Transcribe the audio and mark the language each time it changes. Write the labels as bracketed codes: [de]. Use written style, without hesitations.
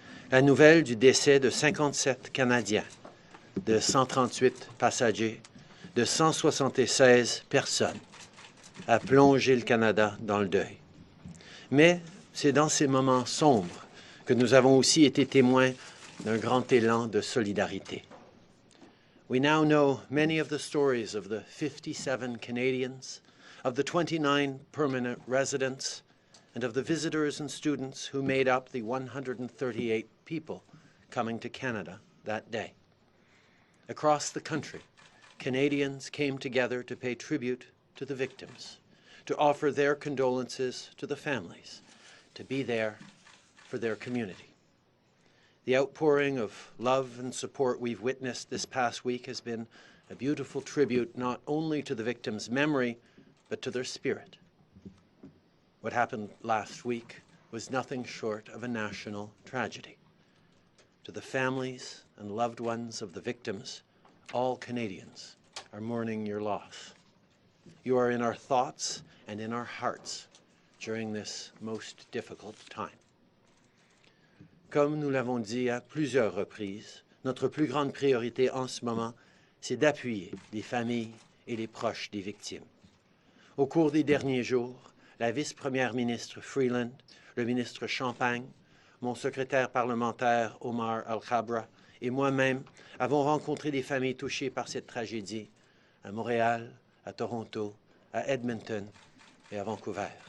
[fr] La nouvelle du décès de 57 Canadiens, de 138 passagers, de 176 personnes a plongé le Canada dans le deuil. Mais c'est dans ces moments sombres que nous avons aussi été témoins d'un grand élan de solidarité. [en] We now know many of the stories of the 57 Canadians, of the 29 permanent residents, and of the visitors and students who made up the 138 people coming to Canada that day. Across the country, Canadians came together to pay tribute to the victims, to offer their condolences to the families, to be there for their community. The outpouring of love and support we've witnessed this past week has been a beautiful tribute not only to the victims' memory, but to their spirit. What happened last week was nothing short of a national tragedy. To the families and loved ones of the victims, all Canadians are mourning your loss. You are in our thoughts and in our hearts during this most difficult time. [fr] Comme nous l'avons dit à plusieurs reprises, notre plus grande priorité en ce moment, c'est d'appuyer les familles et les proches des victimes. Au cours des derniers jours, la vice-première ministre Freeland, le ministre Champagne, mon secrétaire parlementaire Omar Al-Khabra et moi-même avons rencontré des familles touchées par cette tragédie à Montréal, à Toronto, à Edmonton et à Vancouver.